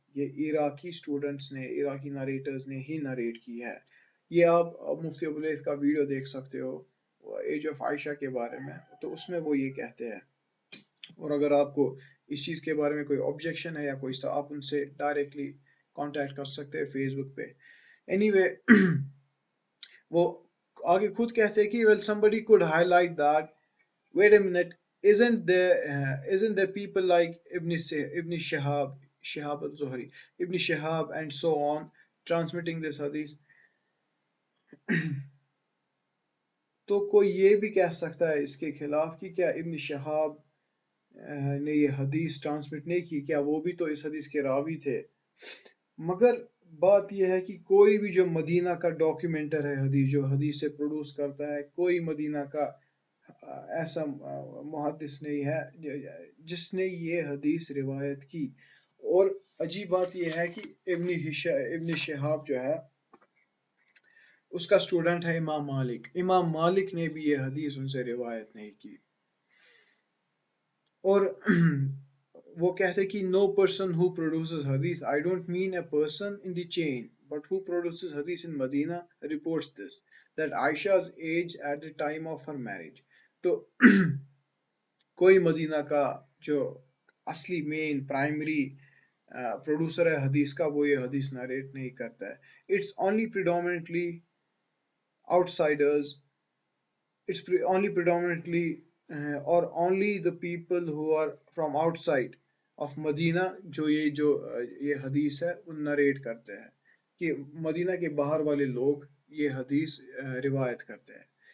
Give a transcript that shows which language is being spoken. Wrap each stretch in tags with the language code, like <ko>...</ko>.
<ur>یہ عراقی اسٹوڈنٹس نے عراقی نریٹرز نے ہی نریٹ کی ہے. یہ آپ مفتی ابولیث کا ویڈیو دیکھ سکتے ہو ایج آف عائشہ کے بارے میں, تو اس میں وہ یہ کہتے ہیں. اور اگر آپ کو اس چیز کے بارے میں کوئی آبجیکشن ہے یا کوئی آپ ان سے ڈائریکٹلی کانٹیکٹ کر سکتے ہیں فیس بک پہ. اینی وے وہ آگے خود کہتے ہیں کہ</ur> <en>well somebody could highlight that wait a minute isn't there people like Ibn Shihab al-Zuhri, Ibn Shihab and so on transmitting this hadith.</en> <ur>تو کوئی یہ بھی کہہ سکتا ہے اس کے خلاف کہ کیا ابن شہاب نے یہ حدیث ٹرانسمٹ نہیں کی, کیا وہ بھی تو اس حدیث کے راوی تھے؟ مگر بات یہ ہے کہ کوئی بھی جو مدینہ کا ڈاکیومنٹر ہے حدیث, جو حدیث سے پروڈیوس کرتا ہے, کوئی مدینہ کا ایسا محدث نہیں ہے جس نے یہ حدیث روایت کی. اور عجیب بات یہ ہے کہ ابن شہاب جو ہے اس کا اسٹوڈنٹ ہے امام مالک. امام مالک نے بھی یہ حدیث ان سے روایت نہیں کی. اور وہ کہتے کہ</ur> <en>no person who produces hadith, I don't mean a person in the chain, but who produces hadith in Medina reports this, that Aisha's age at the time of her marriage.</en> <ur>تو کوئی مدینہ کا جو اصلی مین پرائمری پروڈیوسر ہے حدیث کا, وہ یہ حدیث نریٹ نہیں کرتا ہے.</ur> <en>It's only predominantly outsiders, it's only predominantly or only the people who are from outside of Medina</en> <ur>جو یہ حدیث ہے وہ نریٹ کرتے ہیں, کہ مدینہ کے باہر والے لوگ یہ حدیث روایت کرتے ہیں.</ur>